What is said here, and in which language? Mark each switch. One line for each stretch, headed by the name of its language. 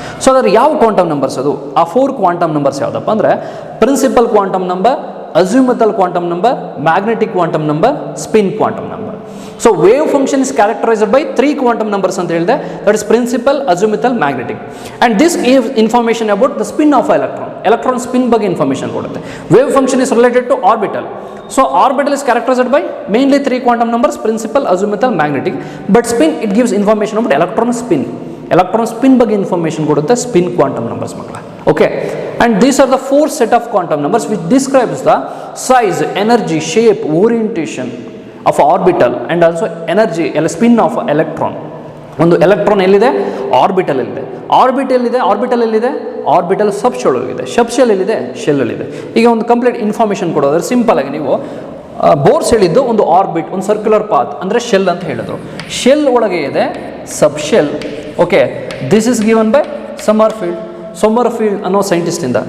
Kannada: So ಅದರ ಯಾವ quantum numbers ಅದು, ಆ 4 ಕ್ವಾಂಟಮ್ ನಂಬರ್ಸ್ ಯಾವುದಪ್ಪ ಅಂದರೆ principal quantum number, ಅಜ್ಯೂಮತಲ್ quantum number, magnetic quantum number, spin quantum number.
English: So wave function is characterized by 3 quantum numbers ಅಂತ ಹೇಳಿದೆ, that is principal, azimuthal, magnetic. And this gives information about the spin of electron.
Kannada: Electron spin ಬಗ್ಗೆ information ಕೊಡುತ್ತೆ.
English: Wave function is related to orbital. So orbital is characterized by mainly 3 quantum numbers, principal, azimuthal, magnetic. But spin, it gives information about electron spin. Electron spin ಬಗ್ಗೆ information ಕೊಡುತ್ತೆ spin quantum numbers ಮಕ್ಕಳ. Okay, and these are the 4 set of quantum numbers which describes the size, energy, shape, orientation of orbital and also energy, spin of electron.
Kannada: ಒಂದು electron ಎಲ್ಲಿದೆ, orbital ಎಲ್ಲಿದೆ, orbital ಎಲ್ಲಿದೆ, orbital ಸಬ್ shell ಇದೆ, ಸಬ್ shell ಎಲ್ಲಿದೆ, ಶೆಲ್ಲಲ್ಲಿದೆ. ಈಗ ಒಂದು complete information ಕೊಡೋದ್ರೆ simple ಆಗಿ ನೀವು ಬೋರ್ಸ್ ಹೇಳಿದ್ದು ಒಂದು ಆರ್ಬಿಟ್, ಒಂದು ಸರ್ಕ್ಯುಲರ್ ಪಾತ್ ಅಂದರೆ ಶೆಲ್ ಅಂತ ಹೇಳಿದ್ರು. ಶೆಲ್ ಒಳಗೆ ಇದೆ ಸಬ್ shell. Okay, this is given by Sommerfeld ಅನ್ನೋ ಸೈಂಟಿಸ್ಟಿಂದ.